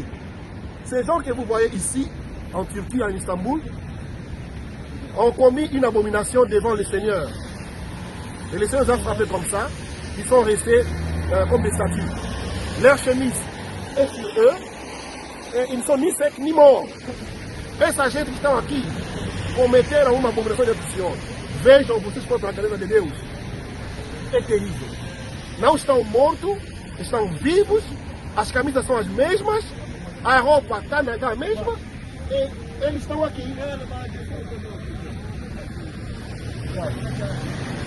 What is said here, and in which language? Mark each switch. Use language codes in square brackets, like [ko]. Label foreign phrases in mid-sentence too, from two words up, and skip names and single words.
[fr] Ces gens que vous voyez ici, en Turquie, en Istanbul, ont commis une abomination devant le Seigneur. Et les Seigneurs ont frappé comme ça, ils sont restés comme des statues. Leur chemise est sur eux, et ils ne sont ni secs ni morts. [pt] Essa gente que estão aqui cometeram uma abominação de Senhor. Vejam vocês contra a cadeira de Deus. É terrível. Não estão mortos, estão vivos, as camisas são as mesmas, a roupa está a mesma, e eles estão aqui.